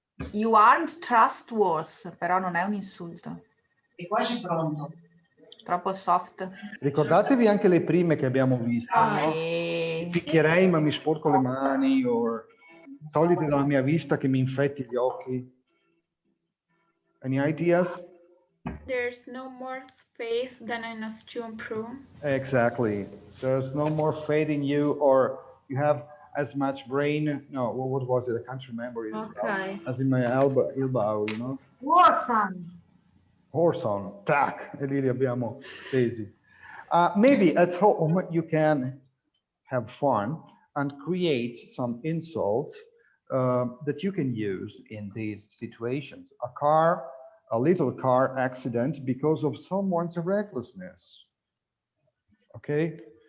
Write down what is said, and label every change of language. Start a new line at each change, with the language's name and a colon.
English: You aren't trustworthy,
Italian: però non è un insulto. E quasi pronto. Troppo soft. Ricordatevi anche le prime che abbiamo visto, no? Picchierei ma mi sporco le mani, o togliti dalla mia vista che mi infetti gli occhi.
English: Any ideas? There's no more faith than in a stewed prune. Exactly. There's no more faith in you, or you have as much brain. No, what was it? I can't remember it. Okay. As in my elbow, you know?
Italian: Warson, tac, e lì li abbiamo tesi.
English: Maybe at home you can have fun and create some insults that you can use in these situations. A little car accident because of someone's recklessness. Okay?